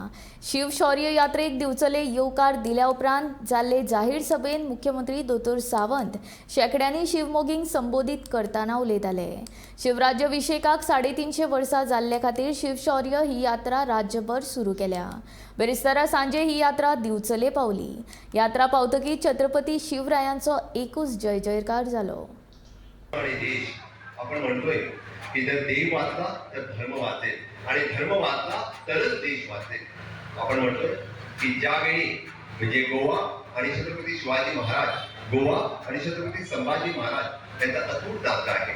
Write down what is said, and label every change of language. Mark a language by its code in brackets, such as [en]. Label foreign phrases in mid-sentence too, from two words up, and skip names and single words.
[kok] शिवशौर्य यात्रेक दिवचले येवकार दिल्या उपरांत जाल्ले जाहीर सभेत मुख्यमंत्री दोतोर सावंत शेकड्यांनी शिवमोगींक संबोधीत करतना उलयताले. शिवराज्याभिषेकाक 350 वर्सां जाल्ले खातीर शिवशौर्य ही यात्रा राज्यभर सुरू केल्या. बेरेस्तारा सांजे ही यात्रा दिवचले पावली. यात्रा पावतकीच छत्रपती शिवरायांचो एकूच जय जयकार जालो. [mr] आणि देश आपण म्हणतोय की जर देव वाचला तर धर्म वाचेल आणि धर्म वाचला तरच देश वाचेल. आपण म्हणतोय की ज्यावेळी म्हणजे गोवा आणि छत्रपती शिवाजी महाराज, गोवा आणि छत्रपती संभाजी महाराज यांचा अतूट नाता आहे.